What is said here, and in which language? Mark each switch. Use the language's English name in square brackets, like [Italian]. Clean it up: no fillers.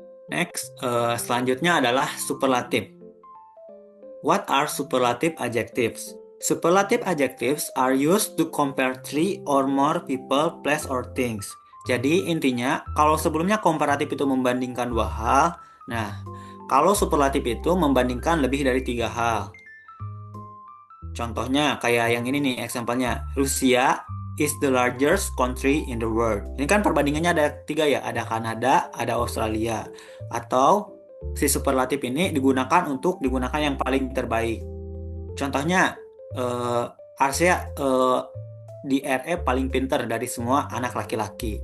[Indonesian] Next, selanjutnya adalah superlative. [English] What are superlative adjectives? Superlative adjectives are used to compare 3 or more people, place, or things. [Indonesian] Jadi intinya, kalau sebelumnya komparatif itu membandingkan 2 hal, nah kalau superlatif itu membandingkan lebih dari 3 hal. Contohnya kayak yang ini nih, example-nya. [English] Rusia is the largest country in the world. [Indonesian] Ini kan perbandingannya ada 3 ya, ada Kanada, ada Australia. Atau si superlatif ini digunakan yang paling terbaik. Contohnya, Arsya di RE paling pintar dari semua anak laki-laki.